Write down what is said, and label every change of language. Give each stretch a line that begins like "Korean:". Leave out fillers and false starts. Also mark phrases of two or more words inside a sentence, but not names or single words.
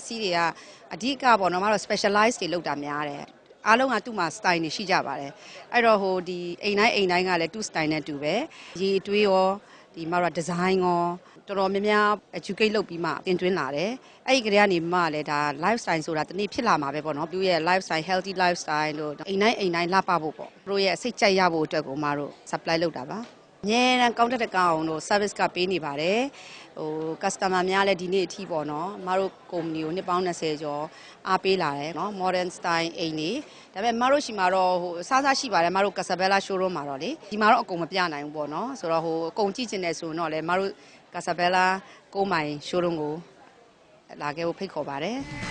Burmese: စ္စည်းတွေကအဓိကပေါ့နော်မတို့ specialize တွေလုပ်တာများတယ်အားလုံးကသူ့မှာ style တွေရှိကြပါတယ်အဲ့တော့ဟိုဒီအိမ်တိုင်းကလည်းသူ့ style နဲ့တူပဲရေတွေးရောဒီဒီမှာတော့ design ရောတော်တော်များများ educate လုပ်ပြီးမှတင်သွင်းလာတယ်အဲ့ဒီက လေးကနေမှလည်းဒါ lifestyle ဆိုတာတနေ့ဖြစ်လာမှာပဲပေါ့နော်သူရဲ့ lifestyle
English: healthy lifestyle
Burmese: လို့အိမ်တိုင်းလှပဖို့ပေါ့သူတို့ရဲ့စိတ်ကြိုက်ရဖို့ အတွက်ကိုမတို့ supply လုပ်တာပါအများအားကောင်းတဲ့ကောင်အောင်တို့ service ကပေးနေပါတယ်ဟို customer များလည်းဒီနေ့အထိပေါ့နော်မတို့ company ကိုနှစ်ပေါင်း20ကျော်အားပေးလာတယ်နော်
English: modern style
Burmese: အိမ်နေဒါပေမဲ့မတို့ရှိမှာတော့ဟိုအစားရှိပါတယ်မတို့ Casabella showroom မှာတော့လေဒီမှာတော့အကုန်မပြနိုင်ဘူးပေါ့နော်ဆိုတော့ဟိုအကုန်ကြည့်ချင်တယ်ဆိုတော့လေမတို့ Casabella 9မိုင် showroom ကိုလာခဲ့ဖို့ဖိတ်ခေါ်ပါတယ်